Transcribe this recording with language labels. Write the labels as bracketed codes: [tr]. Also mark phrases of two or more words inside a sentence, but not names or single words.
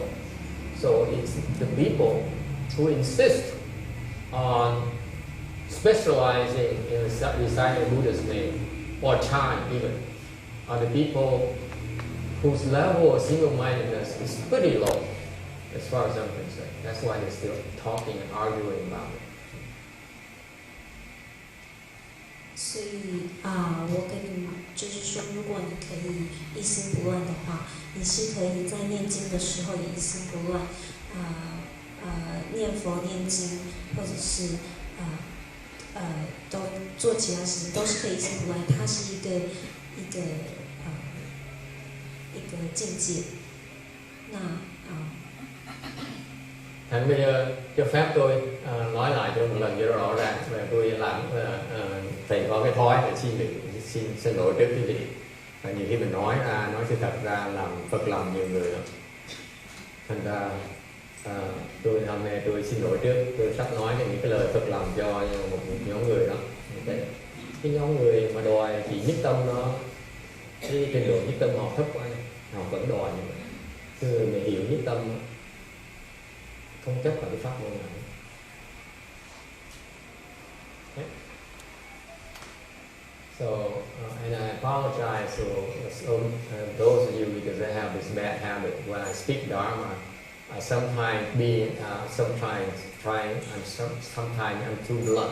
[en] So it's the people who insist on specializing in reciting Buddha's name or chant even are the people whose level of single-mindedness is pretty low as far as I'm concerned. That's why they're still talking and arguing about it. [zh] 所以我跟你就是说，如果你可以一心不乱的话，你是可以在念经的时候也一心不乱，念佛念经，或者是都做其他事情都是可以一心不乱。它是一个境界。那 [vi] Thành bây giờ cho phép tôi nói lại cho một lần cho rõ ràng, và tôi làm thầy có cái thói để xin lỗi trước quý vị. Và nhiều khi mình nói sự thật ra làm phật lòng nhiều người lắm. Thành ra tôi hôm nay tôi xin lỗi trước, tôi sắp nói những cái lời phật lòng cho một nhóm người đó. Okay. Cái nhóm người mà đòi chỉ nhất tâm đó cái trình độ nhất tâm họ thấp quá, họ vẫn đòi như vậy. Người mà hiểu nhất tâm không chấp vào cái pháp môn này. Okay. [en] So, and I apologize to those of you because I have this bad habit. When I speak Dharma, sometimes I'm too blunt.